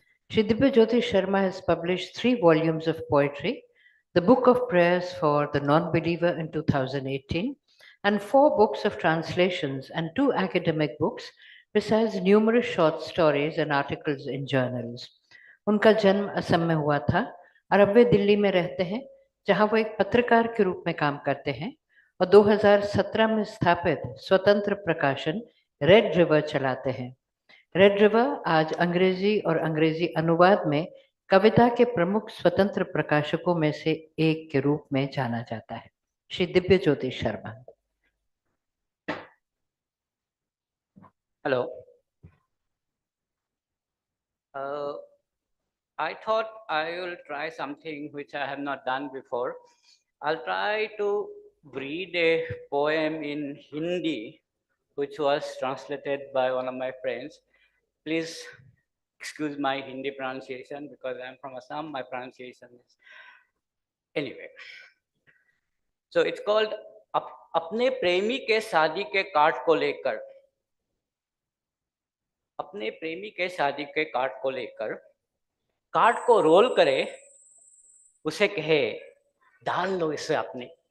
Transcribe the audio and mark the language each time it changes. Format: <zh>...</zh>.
<en>Shri Divya Jyoti Sharma has published 3 volumes of poetry, the Book of Prayers for the Non-Believer in 2018, and 4 books of translations and 2 academic books, besides numerous short stories and articles in journals.</en> <hi>उनका जन्म असम में हुआ था और अब वे दिल्ली में रहते हैं, जहां वो एक पत्रकार के रूप में काम करते हैं और 2017 में स्थापित स्वतंत्र प्रकाशन रेड रिवर चलाते हैं। रेड रिवर आज अंग्रेजी और अंग्रेजी अनुवाद में कविता के प्रमुख स्वतंत्र प्रकाशकों में से एक के रूप में जाना जाता है। Shri Divya Jyoti Sharma.</hi> <en>Hello. I thought I will try something which I have not done before. I'll try to read a poem in Hindi, which was translated by one of my friends. Please excuse my Hindi pronunciation because I'm from Assam. My pronunciation is anyway. So it's called</en> <hi>अपने प्रेमी के शादी के card को लेकर। अपने प्रेमी के शादी के कार्ड को लेकर कार्ड को रोल करे, उसे कहे डाल लो इसे अपने।</hi>